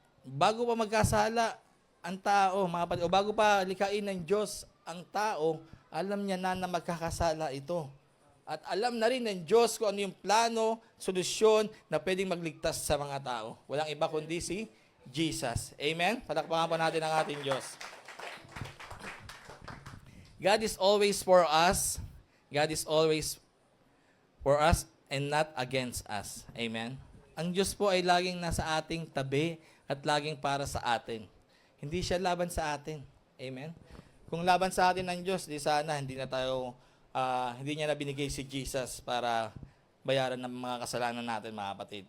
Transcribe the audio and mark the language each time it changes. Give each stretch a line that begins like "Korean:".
Filipino: Bago pa magkasala ang tao, mga kapatid, o bago pa likain ng Diyos ang tao, alam niya na magkakasala ito. At alam na rin ng Diyos kung ano yung plano, solusyon na pwedeng magligtas sa mga tao. Walang iba kundi si Jesus. Amen? Palakpakan pa natin ang ating Diyos.
English: God is always for us. God is always for us and not against us. Amen?
Filipino: Ang Diyos po ay laging nasa ating tabi at laging para sa atin. Hindi siya laban sa atin. Amen? Kung laban sa atin ng Diyos, di sana hindi niya na binigay si Jesus para bayaran ng mga kasalanan natin, mga kapatid.